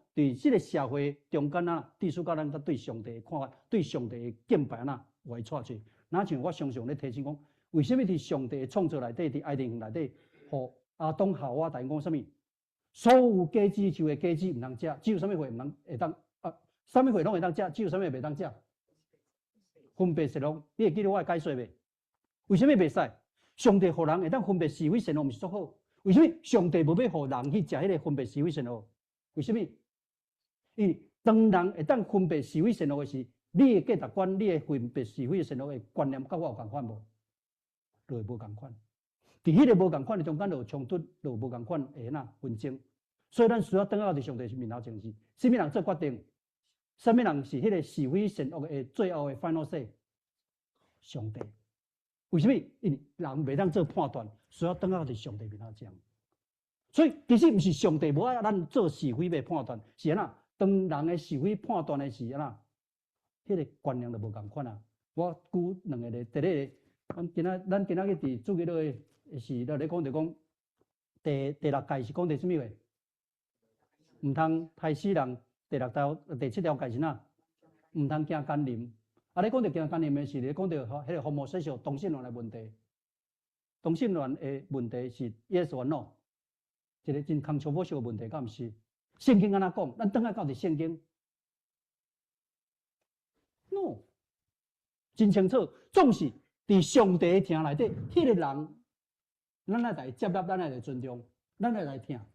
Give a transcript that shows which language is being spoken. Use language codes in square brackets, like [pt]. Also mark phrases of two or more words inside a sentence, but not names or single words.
[nan] 对这个社会中间啊，致使到咱对上帝的看法、对上帝的敬拜啊，歪错去。哪像我常常咧提醒讲，为什么伫上帝的创造内底、伫爱甸园内底，互亚当夏娃大讲啥物？所有果子树的果子毋通食，只有啥物会毋通会当啊？啥物会拢会当食，只有啥物袂当食？分别善恶，你会记得我的解说袂？为什么袂使？上帝互人会当分别是非善恶，毋是足好？为什么上帝无要互人去食迄个分别是非善恶？为什么？因为当人会当分别是非善恶的时，你的价值观、你的分别是非善恶的观念，甲我有共款无？就会无共款。伫迄个无共款的中间，就有冲突，就有无共款的纷争。所以咱需要等到伫上帝面头前是，什么人做决定？什么人是迄个是非善恶的最后的 [en] final say？ [nan] 上帝。为什么？因为人袂当做判断，需要等到伫上帝面头前。所以其实毋是上帝无爱咱做是非的判断，是安怎？当人的是非判断的是安怎？迄个观念就无共款啊！我举两个例，第一个，咱今仔日伫主日咧是咧讲着讲，第六戒是讲的什么话？毋通害死人。第七条戒是哪？毋通惊奸淫。啊，咧讲着惊奸淫的是咧讲着迄个 homosexual 同性恋的问题。同性恋的问题是 [en] yes or no？ [nan] 一个真 controversial 的问题，敢毋是？圣经安怎讲？咱等下到伫圣经 ，no， 真清楚。总是伫上帝的听内底，迄个人，咱来来接纳，咱来来尊重，咱来来听。